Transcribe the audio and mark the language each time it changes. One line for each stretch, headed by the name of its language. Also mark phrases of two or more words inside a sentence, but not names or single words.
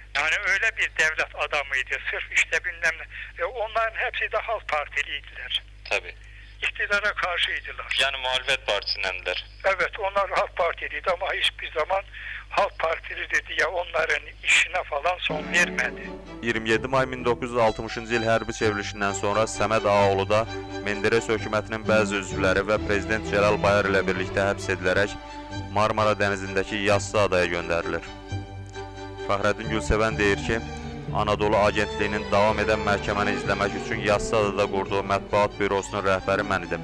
Turkish: Yani öyle bir devlet adamıydı, sırf işte bilmem ne. Onların hepsi de Halk Partiliydiler. Tabii. İktidara karşıydılar. Yani muhalefet partisindendiler. Evet, onlar Halk Partiliydi ama hiçbir zaman Halk Partili dedi ya onların işine falan son vermedi.
Azerbaijani: 27 may 1960-cı il hərbi çevrilişindən sonra Səməd Ağaoğlu da Menderes hökumətinin bəzi üzvləri və Prezident Cəlal Bayar ilə birlikdə həbs edilərək Marmara dənizindəki Yassı adaya göndərilir. Fəxrəddin Gülsevən deyir ki, Anadolu Agentliyinin davam edən məhkəməni izləmək üçün Yassı adada qurduğu mətbuat bürosunun rəhbəri mən idim.